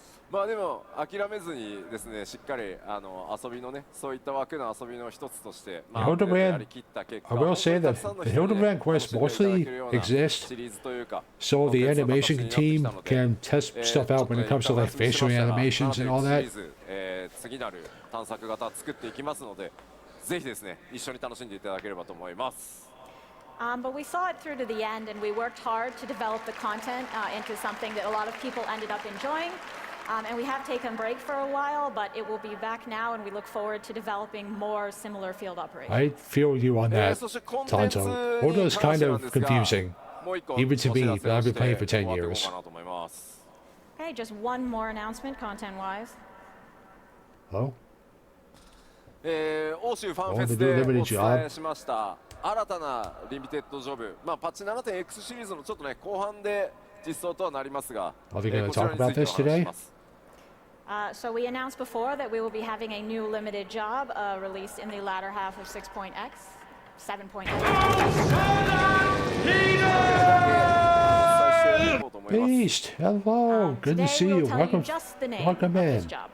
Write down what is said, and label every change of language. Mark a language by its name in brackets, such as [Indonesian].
[Japanese] まあでも諦めずにですね、しっかり遊びのね、そういった枠の遊びの一つとして、まあ、やりきった結果、 [English] I will say that the Hildebrand quests mostly exist so the animation team can test stuff out when it comes to like facial animations and all that. [Japanese] 次なる探索型作っていきますので、ぜひですね、一緒に楽しんでいただければと思います。 [English] But we saw it through to the end and we worked hard to develop the content into something that a lot of people ended up enjoying. And we have taken a break for a while, but it will be back now, and we look forward to developing more similar field operations. I feel you on that, Tonto. Order is kind of confusing, even to me, but I've been playing for 10 years. Okay, just one more announcement, content-wise. Oh? [Japanese] 欧州ファンフェスでお伝えしました新たなリミテッドジョブ、まあ、パッチ 7.x シリーズのちょっとね後半で実装とはなりますが、 [English] Are we going to talk about this today? So we announced before that we will be having a new limited job released in the latter half of 6.x, 7.x. Beast, hello, good to see you. Welcome, welcome in.